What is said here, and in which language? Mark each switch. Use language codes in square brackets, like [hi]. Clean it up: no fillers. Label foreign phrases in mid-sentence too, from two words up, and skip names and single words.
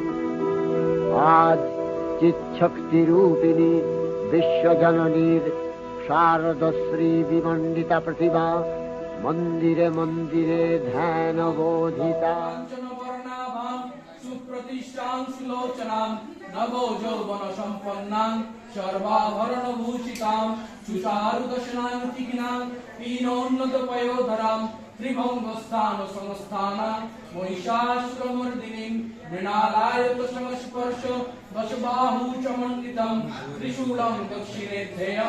[bn] আজ চিৎশক্তি রূপিণী বিশ্বজননীর শারদশ্রী বিমণ্ডিতা প্রতিমা মন্দিরে মন্দিরে ধ্যান বোধিতা। [sa] সুপ্রতিষ্ঠাং সুলোচনাং নভো যৌবন সম্পন্নাং সর্বাভরণ ভূষিতাং সুচারুদশনাং চিকিনাং পীনোন্নত পয়োধরাং ত্রিভঙ্গস্থান সংস্থানাং মহিষাসুরমর্দিনীং মৃণালায়ত সংস্পর্শ দশবাহু চমণ্ডিতং ত্রিশূলং দক্ষিণে ধ্যেয়ং